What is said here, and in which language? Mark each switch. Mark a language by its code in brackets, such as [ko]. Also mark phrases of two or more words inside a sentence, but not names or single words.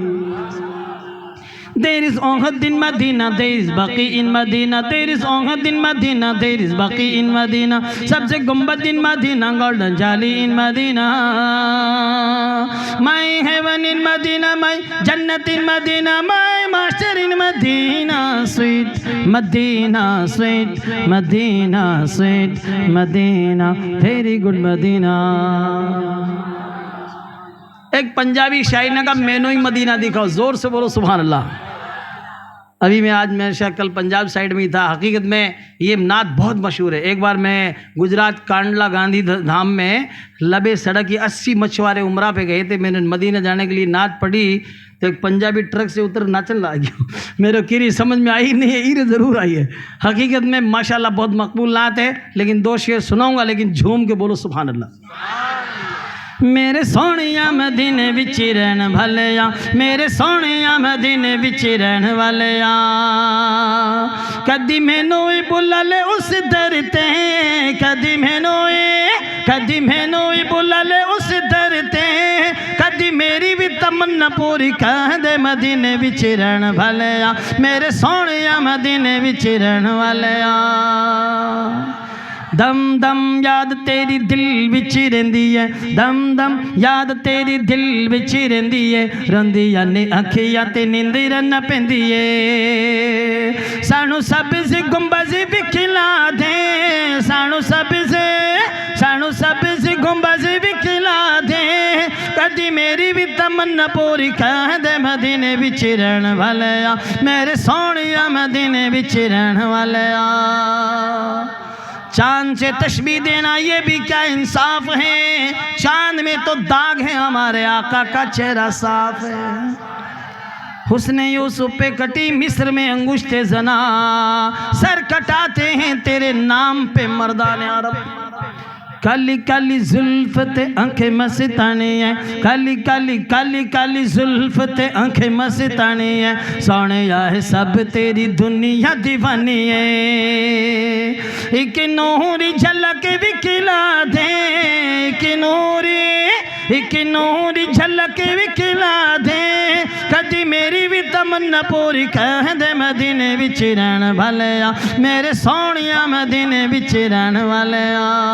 [en] There is Uhud in Medina, there is Baqi in Medina, there is Uhud in Medina, there is Baqi in Medina, [ur] سبسے گنبد [en] in Medina, golden jali in Medina, my heaven in Medina, my jannat in Medina, my master in Medina, sweet Medina, sweet Medina, sweet Medina, very good Medina. [ur] ایک پنجابی شاعر نے کہا [pa] مینو ہی مدینہ دکھاؤ، [ur] زور سے بولو سبحان اللہ۔ ابھی میں آج میں شاید کل پنجاب سائڈ میں ہی تھا. حقیقت میں یہ نعت بہت مشہور ہے. ایک بار میں گجرات کانڈلا گاندھی دھام میں لبے سڑک کی 80 مچھوارے عمرہ پہ گئے تھے. میں نے مدینہ جانے کے لیے نعت پڑھی تو ایک پنجابی ٹرک سے اتر ناچن لگ گیا. میرے کیری سمجھ میں آئی نہیں ہے, ایرے ضرور آئی ہے. حقیقت میں ماشاءاللہ بہت مقبول نعت ہے, لیکن 2 شعر سناؤں گا, لیکن جھوم کے بولو سبحان اللہ. [pa] میرے سونیا مدینے وچ رہن والیا, میرے سونیا مدینے وچ رہن والیا, کدی مینوں بلا لے اس در تے, کدی مینوں بلا لے اس در تے, کدی میری بھی تمنا پوری کر دے مدینے وچ رہن والیا, میرے سونیا مدینے وچ رہن والیا. دم دم یاد تیری دل وچ رہندی ہے, دم دم یاد تیری دل وچ رہندی ہے, رندیاں نے اکھیاں تے نیندر نہ پیندی ہے. سانو سبز گنبد وکھلا دے, سانو سبز گنبد وکھلا دے, کدی میری بھی تمنا پوری کر دے مدینے وچ رہن والیا, میرے سونیا مدینے وچ رہن والیا. [ur] چاند سے تشبیہ دینا یہ بھی کیا انصاف ہے, چاند میں تو داغ ہے, ہمارے آقا کا چہرہ صاف ہے. حسن یوسف پہ کٹی مصر میں انگشت زنا, سر کٹاتے ہیں تیرے نام پہ مردان عرب. [pa] کالی کالی زلف تے آنکھیں مستانی ہے, کالی کالی کالی کالی زلف تے آنکھیں مستانی ہے, سونیا ہے سب تیری دنیا دیوانی ہے. ایک نوری جھلک وکھلا دے, ایک نوری جھلک وکھلا دے, کدی میری بھی تمنا پوری کر دے مدینے وچ رہن والیا, میرے سونیا مدینے وچ رہن والیا.